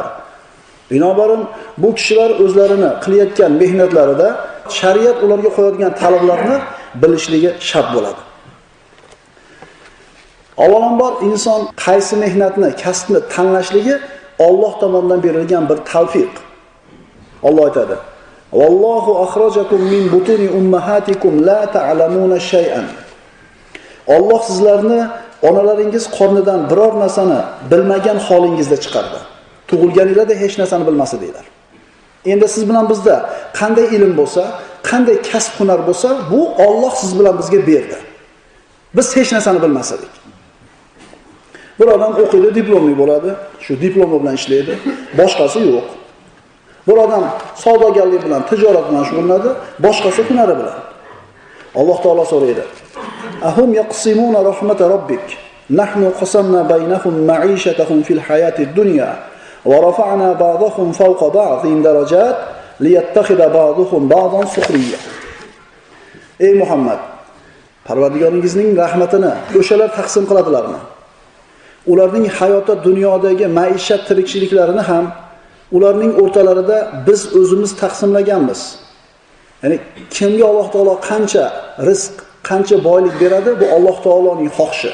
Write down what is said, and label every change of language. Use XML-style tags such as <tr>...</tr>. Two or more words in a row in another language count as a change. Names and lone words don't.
<uz>Binobarin bu kishilar o'zlarini qilayotgan mehnatlarida shariat ularga qo'yadigan talablarni bilishligi shart bo'ladi. Avvalambor inson qaysi mehnatni, kasbni tanlashligi Alloh tomonidan berilgan bir tavfiq. Alloh aytadi:</uz> <ar>"والله أخرجكم من بطون أمهاتكم لا تعلمون شيئا."</ar> <uz>Alloh sizlarni onalaringiz qornidan biror narsani bilmagan holingizda chiqardi. Tug'ilganingizda hech narsani bilmas edinglar. Endi siz bilan bizda qanday ilm bo'lsa, qanday kasb hunar bo'lsa, bu Alloh siz bilan bizga berdi. Biz hech narsani bilmas edik. Bir odam o'qiydi, diplomli bo'ladi, shu diplomi bilan ishlaydi, boshqasi yo'q. Bir odam savdogarlik bilan, tijorat bilan shug'ullanadi, boshqasi hunari bilan. Alloh taolo so'raydi:</uz> <ar>"أهم يقسمون رحمة ربك? نحن قسمنا بينهم معيشتهم في الحياة الدنيا ورفعنا بعضهم فوق بعض درجات ليتخذ بعضهم بعضا سخريا."</ar> <uz>Ey Muhammad, Parvardigoringizning rahmatini o'shalar taqsim qiladilarmi? Ularning hayotda dunyodagi maishat tirikchiliklarini ham ularning o'rtalarida biz o'zimiz taqsimlaganmiz. Ya'ni kimga Alloh taolo qancha rizq, qancha boylik beradi, bu Alloh taoloning xohishi.</uz>